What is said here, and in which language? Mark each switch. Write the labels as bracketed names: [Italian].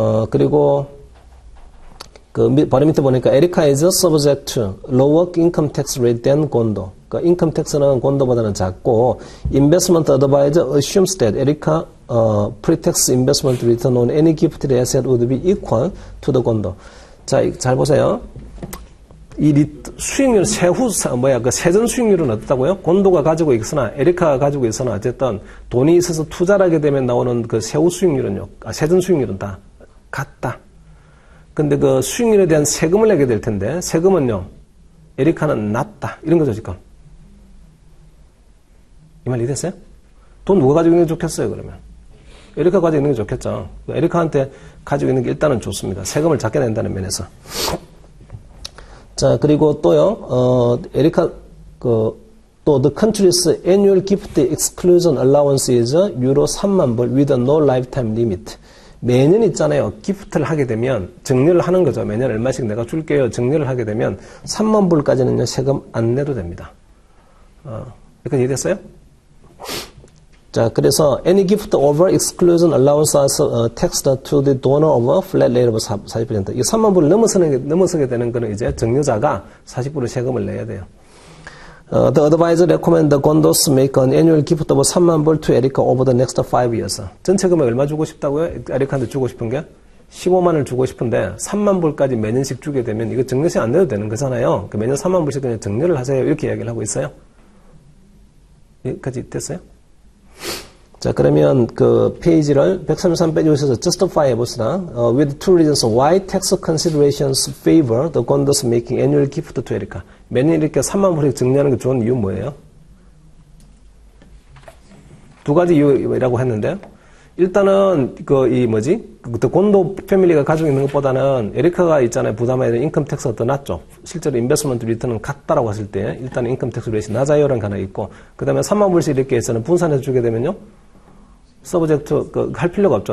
[Korean] 그리고 바로 밑에 보니까 [English] 에리카 is subject to lower income tax rate than Gondo. [Korean] 그러니까 [English] 인컴 텍스는 [Korean] 곤도보다는 작고 [English] investment advisor assumes that 에리카 pre-tax investment return on any gifted asset would be equal to the Gondo. [Korean] 자, 잘 보세요. 이 수익률, 세전 수익률은 어떻다고요? 곤도가 가지고 있으나, 에리카가 가지고 있으나, 어쨌든 돈이 있어서 투자를 하게 되면 나오는 그 세후 수익률은요, 세전 수익률은 다 같다. 근데 그 수익률에 대한 세금을 내게 될 텐데, 세금은요, 에리카는 낮다. 이런 거죠, 지금. 이 말 이해됐어요? 돈 누가 가지고 있는 게 좋겠어요, 그러면? 에리카 가지고 있는 게 좋겠죠. 에리카한테 가지고 있는 게 일단은 좋습니다. 세금을 작게 낸다는 면에서. 자, 그리고 또요, 에리카, 또, [English] the country's annual gift exclusion allowance is euro [Korean] 3만 불 [English] with no lifetime limit. [Korean] 매년 있잖아요. 기프트를 하게 되면, 증여를 하는 거죠. 매년 얼마씩 내가 줄게요. 증여를 하게 되면, 3만 불까지는요, 세금 안 내도 됩니다. 여기까지 이해됐어요? 자, 그래서 [English] any gift over exclusion allowance is taxed to the donor of a flat rate of 40%. [Korean] 이 3만 불을 넘어서게 되는 거는 이제 증여자가 40% 세금을 내야 돼요. [English] The advisor recommend the Gondos make an annual gift of [Korean] 3만 불 [English] to Erica over the next 5 years. [Korean] 전체 금액 얼마 주고 싶다고요? 에리카한테 주고 싶은 게 15만을 주고 싶은데 3만 불까지 매년씩 주게 되면 이거 증여세 안 내도 되는 거잖아요. 매년 3만 불씩 그냥 증여를 하세요. 이렇게 이야기를 하고 있어요. 여기까지 됐어요? 자, 그러면 그 페이지를 133페이지에 오셔서 justify 해봅시다. [English] With two reasons why tax considerations favor the Gondos making annual gift to Erica. [Korean] 매년 이렇게 3만 불씩 증여하는 게 좋은 이유 뭐예요? 두 가지 이유라고 했는데, 일단은 the 곤도 패밀리가 가지고 있는 것보다는 에리카가 있잖아요. 부담해야 되는 인컴 텍스가 더 낮죠. 실제로 인베스트먼트 리턴은 같다라고 했을 때 일단 인컴 텍스 레이트 낮아요라는 게 하나 있고, 그 다음에 3만 불씩 이렇게 해서는 분산해서 주게 되면요, 서브젝트 할 필요가 없죠.